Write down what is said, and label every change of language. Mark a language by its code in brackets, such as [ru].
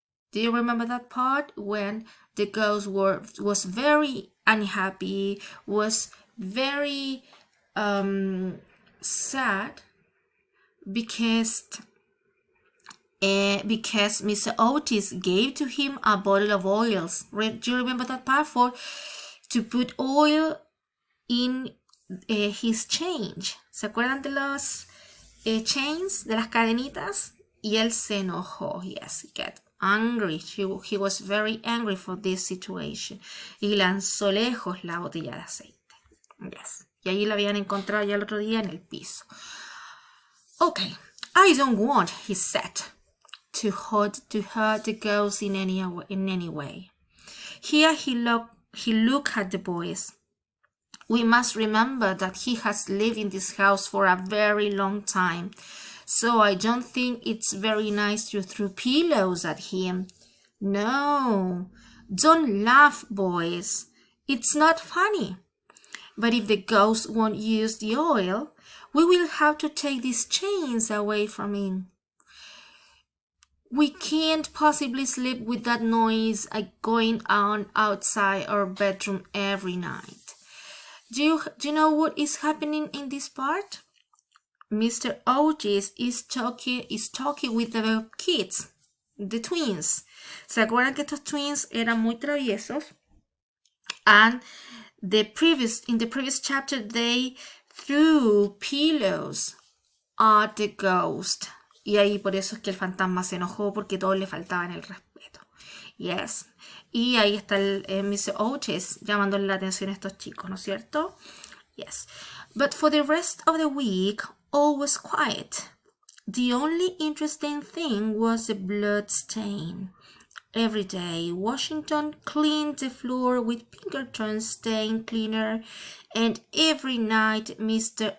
[en] Do you remember that part when the ghost was very unhappy, was very sad because because Mr. Otis gave to him a bottle of oils. Do you remember that part? To put oil in his change. [es] ¿Se acuerdan de los chains, de las cadenitas? Y él se enojó. [en] Yes, he got angry. He was very angry for this situation. [es] Y lanzó lejos la botella de aceite. Yes. Y ahí lo habían encontrado ya el otro día en el piso. [en] Okay, I don't want, he said, to hurt the ghost in any way. Here he looked at the boys. We must remember that he has lived in this house for a very long time, so I don't think it's very nice to throw pillows at him. No, don't laugh, boys. It's not funny. But if the ghost won't use the oil, we will have to take these chains away from him. We can't possibly sleep with that noise going on outside our bedroom every night. Do you know what is happening in this part? Mr. Otis is talking with the kids, the twins. [es] ¿Se acuerdan que estos twins eran muy traviesos? [en] And in the previous chapter, they threw pillows at the ghost. [es] Y ahí por eso es que el fantasma se enojó, porque todos le faltaban el respeto. Yes. Y ahí está el Mr. Otis llamándole la atención a estos chicos, ¿no es cierto? [en] Yes. But for the rest of the week, all was quiet. The only interesting thing was the blood stain. Every day, Washington cleaned the floor with Pinkerton stain cleaner, and every night Mr.